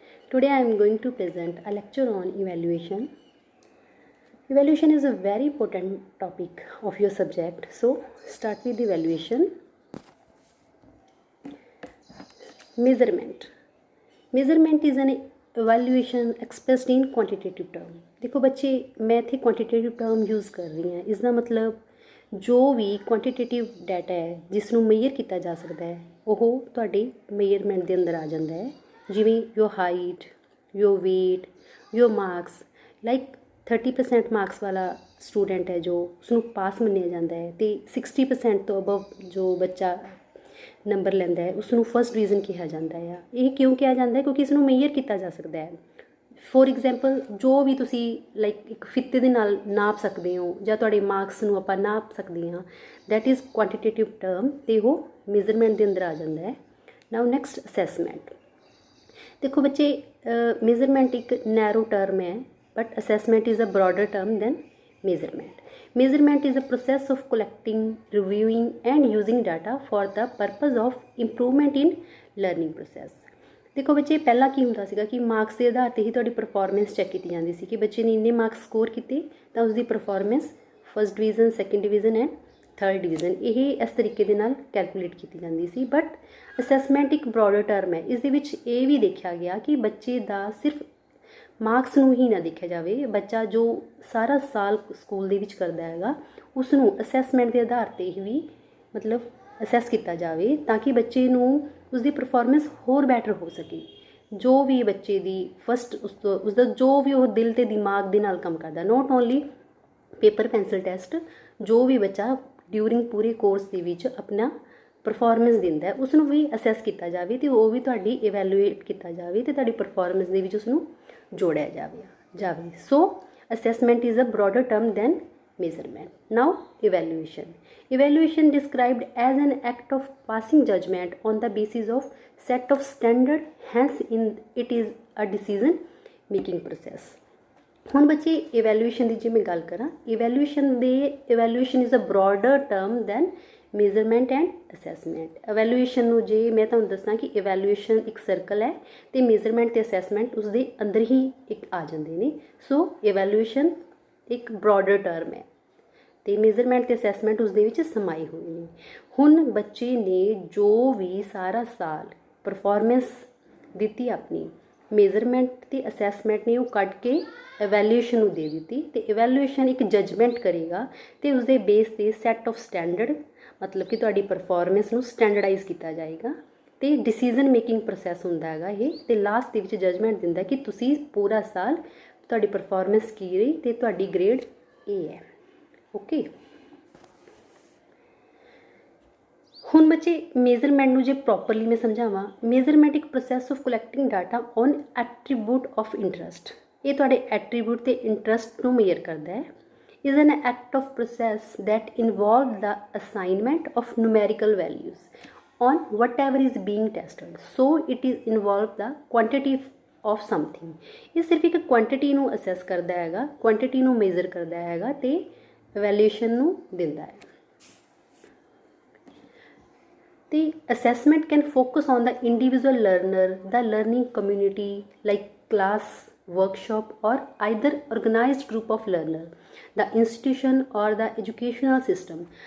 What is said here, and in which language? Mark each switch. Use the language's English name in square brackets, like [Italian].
[English] Today I am going to present a lecture on evaluation. Evaluation is a very important topic of your subject. So, start with evaluation. Measurement. Measurement is an evaluation expressed in quantitative term. [Punjabi] देखो बच्चे, मैं इत्थे [English] quantitative term [Punjabi] use कर रही ਹਾਂ। इसका मतलब जो भी ਕੁਆਂਟੀਟੇਟਿਵ ਡਾਟਾ ਹੈ ਜਿਸ ਨੂੰ ਮੇਜਰ ਕੀਤਾ ਜਾ ਸਕਦਾ ਹੈ ਉਹ ਤੁਹਾਡੇ ਮੇਜਰਮੈਂਟ ਦੇ ਅੰਦਰ ਆ ਜਾਂਦਾ ਹੈ। [English] ਜਿਵੇਂ your height, your weight, your marks. [Punjabi] ਲਾਈਕ 30% ਮਾਰਕਸ ਵਾਲਾ ਸਟੂਡੈਂਟ ਹੈ ਜੋ ਉਸਨੂੰ ਪਾਸ ਮੰਨਿਆ ਜਾਂਦਾ ਹੈ, ਅਤੇ 60% ਤੋਂ ਅਬਵ ਜੋ ਬੱਚਾ ਨੰਬਰ ਲੈਂਦਾ ਹੈ ਉਸਨੂੰ ਫਸਟ ਡਿਵੀਜ਼ਨ ਕਿਹਾ ਜਾਂਦਾ ਆ। ਇਹ ਕਿਉਂ ਕਿਹਾ ਜਾਂਦਾ ਹੈ? ਕਿਉਂਕਿ ਇਸ ਨੂੰ ਮੇਜਰ ਕੀਤਾ ਜਾ ਸਕਦਾ ਹੈ। [English] for example, [Punjabi] ਜੋ ਵੀ ਤੁਸੀਂ ਲਾਈਕ ਇੱਕ ਫਿੱਤੇ ਦੇ ਨਾਲ ਨਾਪ ਸਕਦੇ ਹੋ ਜਾਂ ਤੁਹਾਡੇ ਮਾਰਕਸ ਨੂੰ ਆਪਾਂ ਨਾਪ ਸਕਦੇ ਹਾਂ, [English] that is quantitative term, [Punjabi] ਅਤੇ ਉਹ ਮੇਜ਼ਰਮੈਂਟ ਦੇ ਅੰਦਰ ਆ ਜਾਂਦਾ ਹੈ। [English] Now next assessment. [Punjabi] ਦੇਖੋ ਬੱਚੇ, [English] Measurement ਇੱਕ narrow term ਹੈ, but assessment is a broader term than measurement. Measurement is a process of collecting, reviewing and using data for the purpose of improvement in learning process. [Punjabi] ਦੇਖੋ ਬੱਚੇ, ਪਹਿਲਾਂ ਕੀ ਹੁੰਦਾ ਸੀਗਾ ਕਿ ਮਾਰਕਸ ਦੇ ਆਧਾਰ 'ਤੇ ਹੀ ਤੁਹਾਡੀ ਪਰਫੋਰਮੈਂਸ ਚੈੱਕ ਕੀਤੀ ਜਾਂਦੀ ਸੀ ਕਿ ਬੱਚੇ ਨੇ ਇੰਨੇ ਮਾਰਕਸ ਸਕੋਰ ਕੀਤੇ ਤਾਂ ਉਸਦੀ performance first division, second division and third division ਇਹ ਇਸ ਤਰੀਕੇ ਦੇ ਨਾਲ ਕੈਲਕੂਲੇਟ ਕੀਤੀ ਜਾਂਦੀ ਸੀ। ਬਟ ਅਸੈਸਮੈਂਟ ਇੱਕ ਬਰੋਡਰ ਟਰਮ ਹੈ। ਇਸ ਦੇ ਵਿੱਚ ਇਹ ਵੀ ਦੇਖਿਆ ਗਿਆ ਕਿ ਬੱਚੇ ਦਾ ਸਿਰਫ ਮਾਰਕਸ ਨੂੰ ਹੀ ਨਾ ਦੇਖਿਆ ਜਾਵੇ, ਬੱਚਾ ਜੋ ਸਾਰਾ ਸਾਲ ਸਕੂਲ ਦੇ ਵਿੱਚ ਕਰਦਾ ਹੈਗਾ ਉਸ ਨੂੰ ਅਸੈਸਮੈਂਟ ਦੇ ਆਧਾਰ 'ਤੇ ਹੀ ਵੀ ਮਤਲਬ ਅਸੈਸ ਕੀਤਾ ਜਾਵੇ ਤਾਂ ਕਿ ਬੱਚੇ ਨੂੰ ਉਸਦੀ ਪਰਫੋਰਮੈਂਸ ਹੋਰ ਬੈਟਰ ਹੋ ਸਕੇ। ਜੋ ਵੀ ਬੱਚੇ ਦੀ ਫਸਟ ਉਸਦਾ ਜੋ ਵੀ ਉਹ ਦਿਲ ਅਤੇ ਦਿਮਾਗ ਦੇ ਨਾਲ ਕੰਮ ਕਰਦਾ, [English] not only paper pencil test, [Punjabi] ਜੋ ਵੀ ਬੱਚਾ ਡਿਊਰਿੰਗ ਪੂਰੇ ਕੋਰਸ ਦੇ ਵਿੱਚ ਆਪਣਾ ਪਰਫੋਰਮੈਂਸ ਦਿੰਦਾ ਉਸ ਨੂੰ ਵੀ ਅਸੈਸ ਕੀਤਾ ਜਾਵੇ ਅਤੇ ਉਹ ਵੀ ਤੁਹਾਡੀ ਇਵੈਲੂਏਟ ਕੀਤਾ ਜਾਵੇ ਅਤੇ ਤੁਹਾਡੀ ਪਰਫੋਰਮੈਂਸ ਦੇ ਵਿੱਚ ਉਸਨੂੰ ਜੋੜਿਆ ਜਾਵੇ। [English] So assessment is a broader term than measurement. Now evaluation. Evaluation described as an act of passing judgment on the basis of set of standard, hence it is a decision making process. [Punjabi] ਹੁਣ ਬੱਚੇ [English] evaluation [Punjabi] ਦੀ ਜੇ ਮੈਂ ਗੱਲ ਕਰਾਂ, [English] evaluation is a broader term than measurement and assessment. [Punjabi] evaluation ਨੂੰ ਜੇ ਮੈਂ ਤੁਹਾਨੂੰ ਦੱਸਾਂ ਕਿ evaluation ਇੱਕ ਸਰਕਲ ਹੈ ਅਤੇ measurement ਅਤੇ assessment ਉਸਦੇ ਅੰਦਰ ਹੀ ਇੱਕ ਆ ਜਾਂਦੇ ਨੇ। ਸੋ evaluation ਇੱਕ ਬਰੋਡਰ ਟਰਮ ਹੈ ਅਤੇ ਮੇਜ਼ਰਮੈਂਟ ਅਤੇ ਅਸੈਸਮੈਂਟ ਉਸ ਦੇ ਵਿੱਚ ਸਮਾਏ ਹੋਏ ਨੇ। ਹੁਣ ਬੱਚੇ ਨੇ ਜੋ ਵੀ ਸਾਰਾ ਸਾਲ ਪਰਫੋਰਮੈਂਸ ਦਿੱਤੀ ਆਪਣੀ, ਮੇਜ਼ਰਮੈਂਟ ਅਤੇ ਅਸੈਸਮੈਂਟ ਨੇ ਉਹ ਕੱਢ ਕੇ ਇਵੈਲੂਏਸ਼ਨ ਨੂੰ ਦੇ ਦਿੱਤੀ ਅਤੇ ਇਵੈਲੂਏਸ਼ਨ ਇੱਕ ਜੱਜਮੈਂਟ ਕਰੇਗਾ ਅਤੇ ਉਸਦੇ ਬੇਸ 'ਤੇ [English] set of standard, [Punjabi] ਮਤਲਬ ਕਿ ਤੁਹਾਡੀ ਪਰਫੋਰਮੈਂਸ ਨੂੰ ਸਟੈਂਡਰਡਾਈਜ਼ ਕੀਤਾ ਜਾਏਗਾ ਅਤੇ [English] decision making process [Punjabi] ਹੁੰਦਾ ਹੈਗਾ ਇਹ, ਅਤੇ ਲਾਸਟ ਦੇ ਵਿੱਚ ਜੱਜਮੈਂਟ ਦਿੰਦਾ ਕਿ ਤੁਸੀਂ ਪੂਰਾ ਸਾਲ ਤੁਹਾਡੀ ਪਰਫੋਰਮੈਂਸ ਕੀ ਰਹੀ ਅਤੇ ਤੁਹਾਡੀ ਗ੍ਰੇਡ ਇਹ ਹੈ। [English] okay, [Punjabi] ਹੁਣ ਬੱਚੇ ਮੇਜ਼ਰਮੈਂਟ ਨੂੰ ਜੇ ਪ੍ਰੋਪਰਲੀ ਮੈਂ ਸਮਝਾਵਾਂ, [English] Measurement ਇੱਕ process of collecting data on attribute of interest. [Punjabi] ਇਹ ਤੁਹਾਡੇ ਐਟਰੀਬਿਊਟ ਅਤੇ ਇੰਟਰਸਟ ਨੂੰ ਮੇਜਰ ਕਰਦਾ ਹੈ। [English] is an act of process that involves the assignment of numerical values on whatever is being tested. So it is involve the quantity of something. [Punjabi] ਇਹ ਸਿਰਫ ਇੱਕ quantity ਨੂੰ ਅਸੈਸ ਕਰਦਾ ਹੈਗਾ, ਕੁਆਂਟਿਟੀ ਨੂੰ ਮੇਜ਼ਰ ਕਰਦਾ ਹੈਗਾ ਅਤੇ ਇਵੈਲੂਏਸ਼ਨ ਨੂੰ ਦਿੰਦਾ ਹੈ। ਅਤੇ [English] Assessment can focus on the individual learner, the learning community like class, workshop or either organized group of learner, the institution or the educational system.